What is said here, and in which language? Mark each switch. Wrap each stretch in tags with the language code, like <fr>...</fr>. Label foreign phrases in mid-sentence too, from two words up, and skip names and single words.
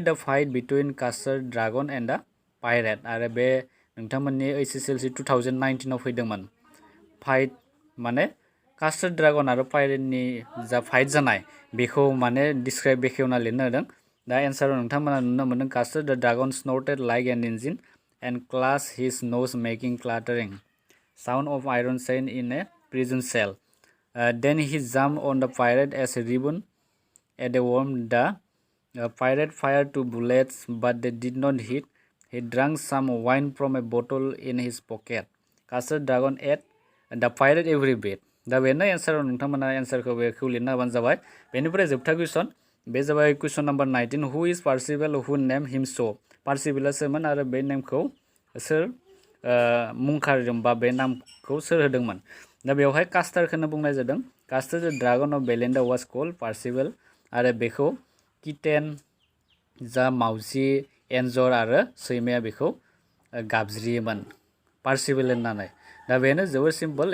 <en>The fight between Custard Dragon and the pirate</en> <brx>आरो बे नोंथांमोननि HSLC 2019 आव फैदोंमोन फाइट माने कास्टार्ड ड्रागन आरो पाइरेटनि जा फाइट जानाय बेखौ माने डिसक्राइब बेखेवना लिरनो होदों दा एन्साराव नोंथांमोना नुनो मोनदों कास्टार्ड द ड्रागन</brx> <en>snorted like an engine and clashed his nose making clattering sound of iron chain in a prison cell. Then he jumped on the pirate as a ribbon at a worm. The pirate fired 2 bullets, but they did not hit. He drank some wine from a bottle in his pocket. Custard dragon ate the pirate every bit.</en> <brx>दा बेनो एन्साराव नोंथांमोना एन्सारखौ बेखौ लिरना होबानो जाबाय बेनिफ्राय जोबथा कुइसन बे जाबाय कुइसन नाम्बार 19</brx> <en>Who is Percival who named him so</en> <brx>पार्सिबला सोरमोन आरो बे नेमखौ सोर मुं खारिदों बा बे नामखौ सोर होदोंमोन दा बेवहाय कास्टारखौनो बुंनाय जादों</brx> <en>Custard the dragon of Belinda was called Percival</en> <brx>आरो बेखौ किटेन जा मावजि एन्जर आरो सैमाया बेखौ गाबज्रियोमोन पार्सिबल होननानै दा बेनो जोबोर सिम्पल</brx>